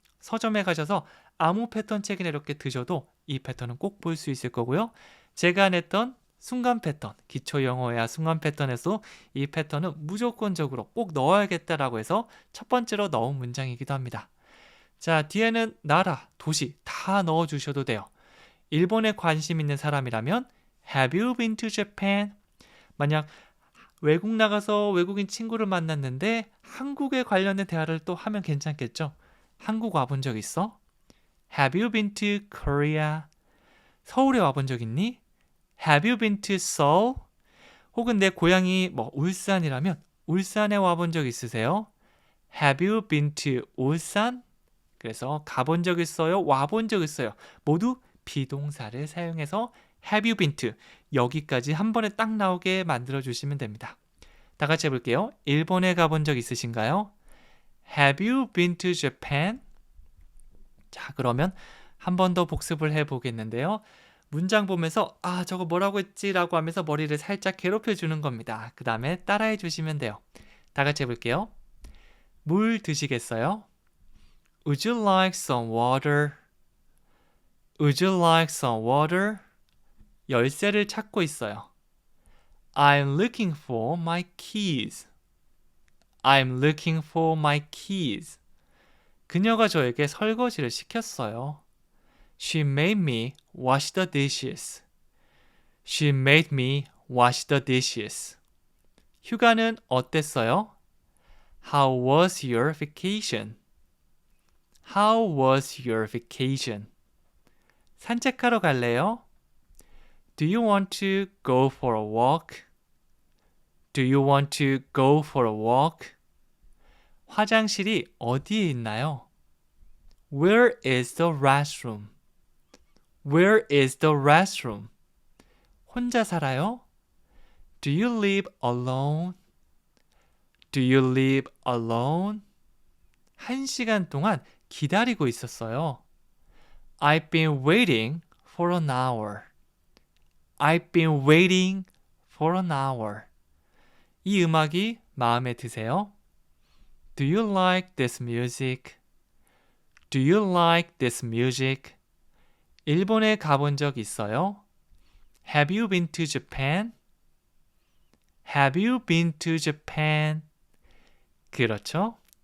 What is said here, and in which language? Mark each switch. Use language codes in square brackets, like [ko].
[ko] 서점에 가셔서 아무 패턴 책이나 이렇게 드셔도 이 패턴은 꼭 볼 수 있을 거고요. 제가 냈던 순간 패턴, 기초 영어회화 순간 패턴에서 이 패턴은 무조건적으로 꼭 넣어야겠다라고 해서 첫 번째로 넣은 문장이기도 합니다. 자, 뒤에는 나라, 도시 다 넣어주셔도 돼요. 일본에 관심 있는 사람이라면 [en] Have you been to Japan? [ko] 만약 외국 나가서 외국인 친구를 만났는데 한국에 관련된 대화를 또 하면 괜찮겠죠? 한국 와본 적 있어? [en] Have you been to Korea? [ko] 서울에 와본 적 있니? [en] Have you been to Seoul? [ko] 혹은 내 고향이 뭐 울산이라면 울산에 와본 적 있으세요? [en] Have you been to 울산? [ko] 그래서 가본 적 있어요? 와본 적 있어요? 모두 비동사를 사용해서 [en] Have you been to? [ko] 여기까지 한 번에 딱 나오게 만들어 주시면 됩니다. 다 같이 해볼게요. 일본에 가본 적 있으신가요? [en] Have you been to Japan? [ko] 자, 그러면 한 번 더 복습을 해보겠는데요. 문장 보면서 아, 저거 뭐라고 했지? 라고 하면서 머리를 살짝 괴롭혀 주는 겁니다. 그 다음에 따라해 주시면 돼요. 다 같이 해볼게요. 물 드시겠어요? [en] Would you like some water? Would you like some water? [ko] 열쇠를 찾고 있어요. [en] I'm looking for my keys. I'm looking for my keys. [ko] 그녀가 저에게 설거지를 시켰어요. [en] She made me wash the dishes. She made me wash the dishes. [ko] 휴가는 어땠어요? [en] How was your vacation? How was your vacation? [ko] 산책하러 갈래요? [en] Do you want to go for a walk? Do you want to go for a walk? [ko] 화장실이 어디에 있나요? [en] Where is the restroom? Where is the restroom? [ko] 혼자 살아요? [en] Do you live alone? Do you live alone? [ko] 1시간 동안 기다리고 있었어요. [en] I've been waiting for an hour. I've been waiting for an hour. [ko] 이 음악이 마음에 드세요? [en] Do you like this music? Do you like this music? [ko] 일본에 가본 적 있어요? [en] Have you been to Japan? Have you been to Japan? [ko] 그렇죠?